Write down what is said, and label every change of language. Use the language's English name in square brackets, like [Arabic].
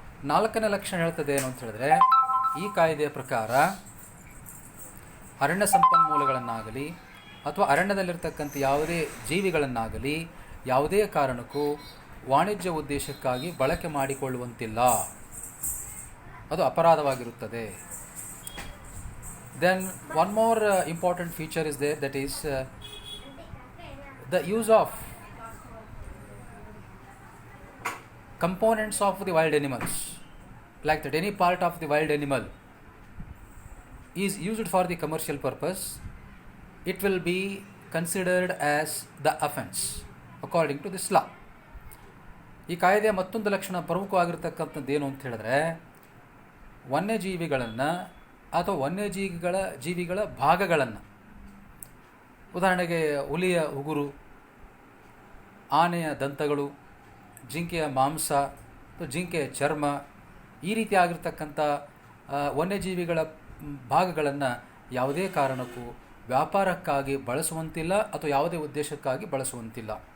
[Kannada] ನಾಲ್ಕನೇ ಲಕ್ಷಣ ಹೇಳ್ತದೆ ಏನು ಅಂತ ಹೇಳಿದ್ರೆ, ಈ ಕಾಯ್ದೆಯ ಪ್ರಕಾರ ಅರಣ್ಯ ಸಂಪನ್ಮೂಲಗಳನ್ನಾಗಲಿ ಅಥವಾ ಅರಣ್ಯದಲ್ಲಿರ್ತಕ್ಕಂಥ ಯಾವುದೇ ಜೀವಿಗಳನ್ನಾಗಲಿ ಯಾವುದೇ ಕಾರಣಕ್ಕೂ ವಾಣಿಜ್ಯ ಉದ್ದೇಶಕ್ಕಾಗಿ ಬಳಕೆ ಮಾಡಿಕೊಳ್ಳುವಂತಿಲ್ಲ, ಅದು ಅಪರಾಧವಾಗಿರುತ್ತದೆ. [English] Then one more important feature is there, that is the use of components of the wild animals, like that any part of the wild animal is used for the commercial purpose, it will be considered as the offense according to this law. [Kannada] ಈ ಕಾಯ್ದೆಯ ಮತ್ತೊಂದು ಲಕ್ಷಣ ಪ್ರಮುಖವಾಗಿರ್ತಕ್ಕಂಥದ್ದು ಏನು ಅಂತ ಹೇಳಿದ್ರೆ, ವನ್ಯಜೀವಿಗಳನ್ನು ಅಥವಾ ಜೀವಿಗಳ ಭಾಗಗಳನ್ನು ಉದಾಹರಣೆಗೆ ಹುಲಿಯ ಉಗುರು, ಆನೆಯ ದಂತಗಳು, ಜಿಂಕೆಯ ಮಾಂಸ, ಜಿಂಕೆಯ ಚರ್ಮ, ಈ ರೀತಿಯಾಗಿರ್ತಕ್ಕಂಥ ವನ್ಯಜೀವಿಗಳ ಭಾಗಗಳನ್ನು ಯಾವುದೇ ಕಾರಣಕ್ಕೂ ವ್ಯಾಪಾರಕ್ಕಾಗಿ ಬಳಸುವಂತಿಲ್ಲ ಅಥವಾ ಯಾವುದೇ ಉದ್ದೇಶಕ್ಕಾಗಿ ಬಳಸುವಂತಿಲ್ಲ.